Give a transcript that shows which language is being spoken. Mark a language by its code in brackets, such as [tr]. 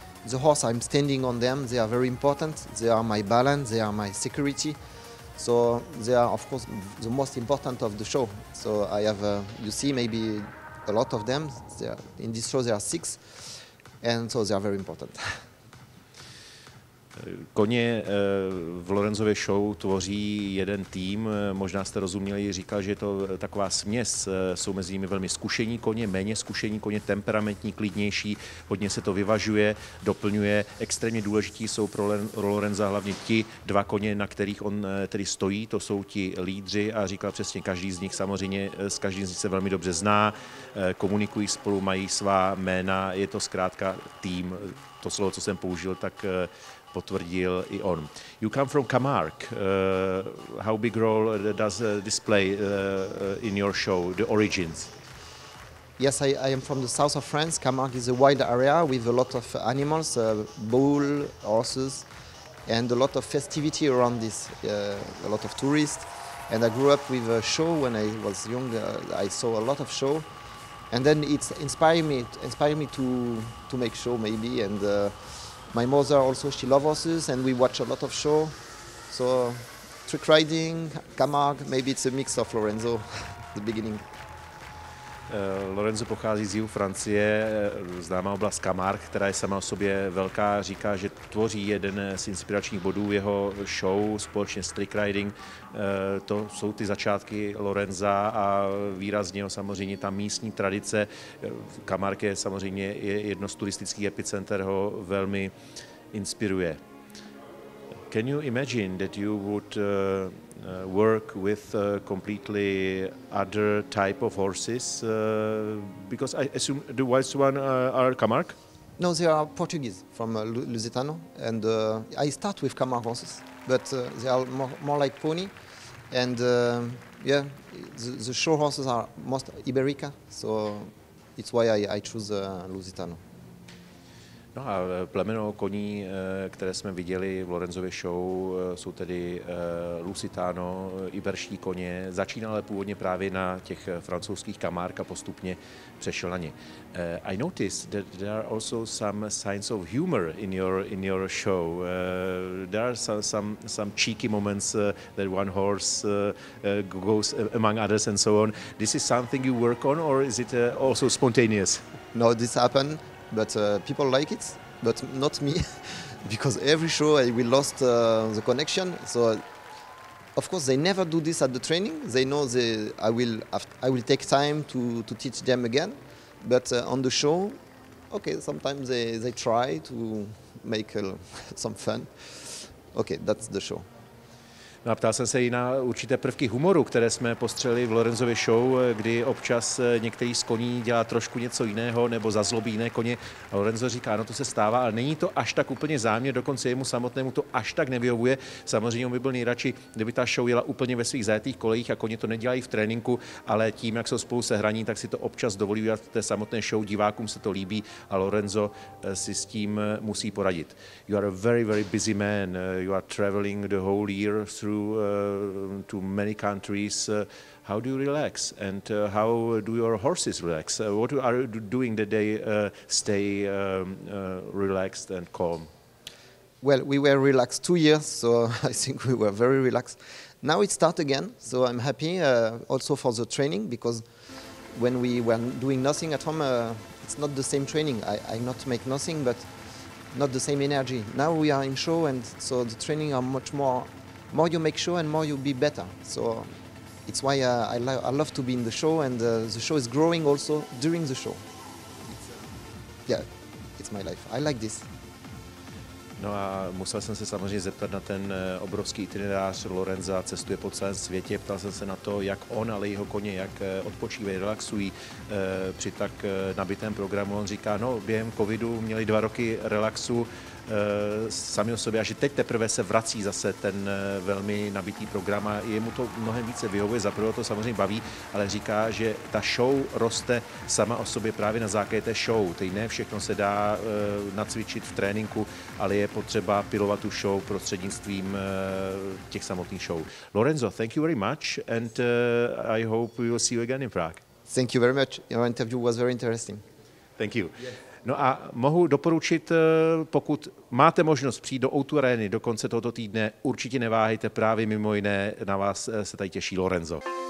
[en] The horse, I'm standing on them, they are very important. They are my balance, they are my security. So they are, of course, the most important of the show. So I have, you see maybe a lot of them. In this show there are 6, and so they are very important. [cs] Koně v Lorenzově show tvoří jeden tým, možná jste rozuměli, říkal, že je to taková směs, jsou mezi nimi velmi zkušení koně, méně zkušení koně, temperamentní, klidnější, hodně se to vyvažuje, doplňuje, extrémně důležití jsou pro Lorenza hlavně ti dva koně, na kterých on tedy stojí, to jsou ti lídři a říkal přesně, každý z nich samozřejmě, s každým z nich se velmi dobře zná, komunikují spolu, mají svá jména, je to zkrátka tým, to slovo, co jsem použil, tak potvrdil i on. [en] You come from Camargue. How big role does this play in your show, the origins? Yes, I am from the south of France. Camargue is a wide area with a lot of animals, bull, horses, and a lot of festivity around this, a lot of tourists. And I grew up with a show when I was young. I saw a lot of show. And then it inspired me to make show maybe. And my mother also, she loves horses, and we watch a lot of show. So trick riding, Camargue, maybe it's a mix of Lorenzo, the beginning. [cs] Lorenzo pochází z jihu Francie, známá oblast Camargue, která je sama o sobě velká. Říká, že tvoří jeden z inspiračních bodů jeho show společně s trick riding. To jsou ty začátky Lorenza a výrazně ho samozřejmě ta místní tradice. Camargue je samozřejmě jedno z turistických epicenter, ho velmi inspiruje. [en] Can you imagine that you would work with completely other type of horses? Because I assume the white one are Camargue? No, they are Portuguese from Lusitano, and I start with Camargue horses, but they are more like pony, and yeah, the show horses are most Iberica, so it's why I choose Lusitano. [cs] No a plemeno koní, které jsme viděli v Lorenzově show, jsou tedy lusitano, iberští koně. Začínal ale původně právě na těch francouzských Camargue a postupně přešel na ně. [en] I noticed that there are also some signs of humor in your show. There are some cheeky moments that one horse goes among others and so on. This is something you work on, or is it also spontaneous? No, this happened. But people like it, but not me, because every show we lost the connection. So, of course, they never do this at the training. They know I will take time to teach them again. But on the show, okay, sometimes they try to make some fun. Okay, that's the show. [cs] No a ptal jsem se i na určité prvky humoru, které jsme postřelili v Lorenzově show, kdy občas některý z koní dělá trošku něco jiného nebo zazlobí jiné koně. A Lorenzo říká, no to se stává, ale není to až tak úplně záměr, dokonce jemu samotnému to až tak nevyhovuje. Samozřejmě on by byl nejradši, kdyby ta show jela úplně ve svých zajetých kolejích a koně to nedělají v tréninku, ale tím, jak jsou spolu sehraní, tak si to občas dovolí udělat v té samotné show, divákům se to líbí a Lorenzo si s tím musí poradit. [en] You are a very, very busy man. You are traveling the whole year through to many countries. How do you relax, and how do your horses relax? What are you doing that they stay relaxed and calm? Well, we were relaxed 2 years, so I think we were very relaxed. Now it starts again, so I'm happy also for the training, because when we were doing nothing at home, it's not the same training. I not make nothing, but not the same energy. Now we are in show, and so the training are much more you make show and more you be better. So it's why I love to be in the show, and the show is growing also during the show. Yeah, it's my life. I like this. [cs] No a musel jsem se samozřejmě zeptat na ten obrovský itinerář Lorenza, cestuje po celém světě, ptal jsem se na to, jak on, ale jeho koně, jak odpočívají, relaxují při tak nabitém programu. On říká, no během covidu měli 2 roky relaxu sami o sobě a že teď teprve se vrací zase ten velmi nabitý program a jemu to mnohem více vyhovuje, zaprvé to samozřejmě baví, ale říká, že ta show roste sama o sobě právě na základě té show. Teď ne všechno se dá nacvičit v tréninku, ale je potřeba pilovat tu show prostřednictvím těch samotných show. [en] Lorenzo, thank you very much, and I hope we will see you again in Prague. Thank you very much. Your interview was very interesting. Thank you. [cs] No a mohu doporučit, pokud máte možnost přijít do O2 areny do konce tohoto týdne, určitě neváhejte, právě mimo jiné na vás se tady těší Lorenzo.